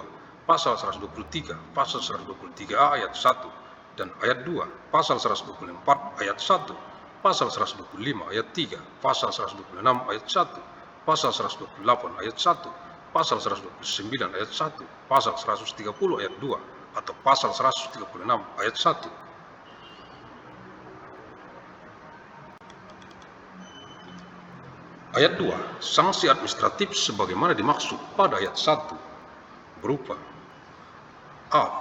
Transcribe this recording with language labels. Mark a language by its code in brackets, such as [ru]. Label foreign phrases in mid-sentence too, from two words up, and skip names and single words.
[id] Pasal 123, Pasal 123A ayat 1 dan ayat 2, Pasal 124 ayat 1, Pasal 125 ayat 3, Pasal 126 ayat 1, Pasal 128 ayat 1, Pasal 129 ayat 1, Pasal 130 ayat 2 atau Pasal 136 ayat 1. Ayat 2, sanksi administratif sebagaimana dimaksud pada ayat 1 berupa A.